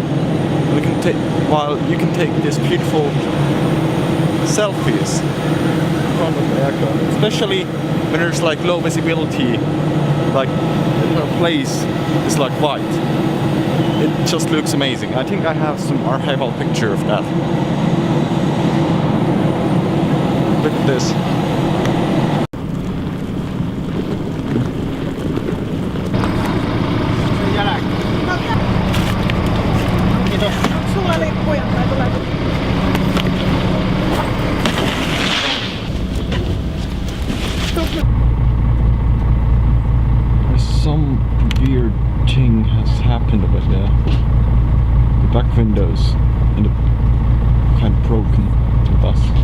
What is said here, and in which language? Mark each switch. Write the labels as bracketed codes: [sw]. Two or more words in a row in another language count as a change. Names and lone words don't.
[en] You can take these beautiful selfies in front of the aircraft. Especially when there's like low visibility, like the place is like white. It just looks amazing. I think I have some archival picture of that. Look at this. [fi] Sulla lippuja tai tulee. [en] Some weird thing has happened over there. The back windows and the kind of broken the bus.